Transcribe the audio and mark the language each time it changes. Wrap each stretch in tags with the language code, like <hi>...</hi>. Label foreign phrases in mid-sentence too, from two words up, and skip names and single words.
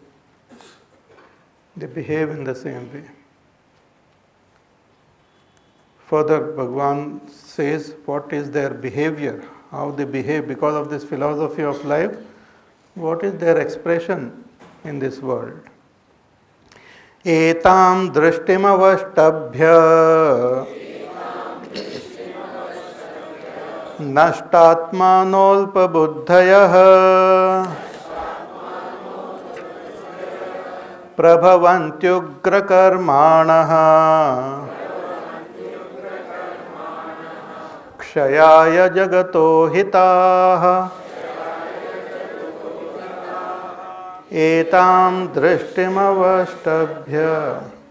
<en>They behave in the same way. Further, Bhagavan says what is their behavior, how they behave because of this philosophy of life, what is their expression in this world.</en> <sa>एतां दृष्टिम् अवष्टभ्य नष्टात्मानोऽल्प बुद्धयः प्रभवन्त्युग्र कर्माणः क्षयाय जगतो हिताः एतां दृष्टिम् अवष्टभ्य.</sa>